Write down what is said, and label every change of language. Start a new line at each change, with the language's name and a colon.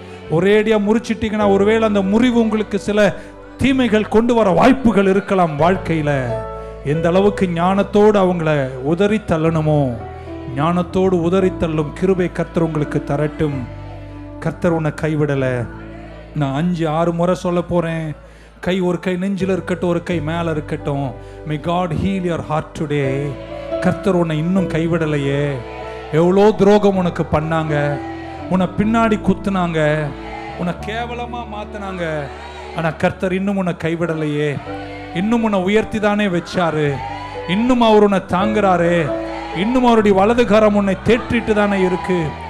Tamil: ஒரேடியா முறிச்சிட்டீங்கன்னா ஒருவேளை அந்த முறிவு உங்களுக்கு சில தீமைகள் கொண்டு வர வாய்ப்புகள் இருக்கலாம் வாழ்க்கையில. எந்த அளவுக்கு ஞானத்தோடு அவங்கள உதறி தள்ளணுமோ ஞானத்தோடு உதறி தள்ளும் கிருபை கர்த்தர் உங்களுக்கு தரட்டும். கர்த்தர் உன்னை கைவிடல. நான் 5-6 முறை சொல்ல போறேன். கை ஒரு கை நெஞ்சில் இருக்கட்டும், ஒரு கை மேல இருக்கட்டும்.
English: May God heal your heart today.
Tamil: கர்த்தர் உன்னை இன்னும் கைவிடலையே. எவ்வளோ துரோகம் உனக்கு பண்ணாங்க, உன்னை பின்னாடி குத்துனாங்க, உன்னை கேவலமா மாத்தினாங்க. ஆனா கர்த்தர் இன்னும் உன்னை கைவிடலையே. இன்னும் உன்னை உயர்த்தி தானே வச்சாரு. இன்னும் அவர் உன்னை தாங்குறாரு. இன்னும் அவருடைய வலது கரம் உன்னை தேற்றிட்டு தானே இருக்கு.